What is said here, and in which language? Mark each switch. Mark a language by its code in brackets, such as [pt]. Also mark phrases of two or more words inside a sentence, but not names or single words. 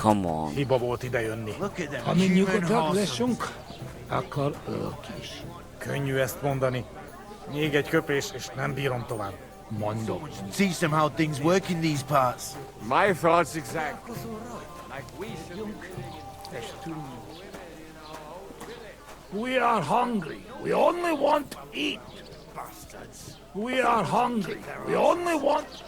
[en] Come on. [hu] Hiba volt idejönni. [en] Look at them [hu] Ha mi [en] human [hu] nyugodtak [en] horses. [hu] leszünk, akkor ők is. Könnyű ezt mondani. Még egy köpés, és nem bírom tovább. Mondom. [en] Someone should teach them how things work in these parts. My thoughts exactly. Like we should be living in We are hungry. We only want to eat. Bastards. We are hungry. We only want...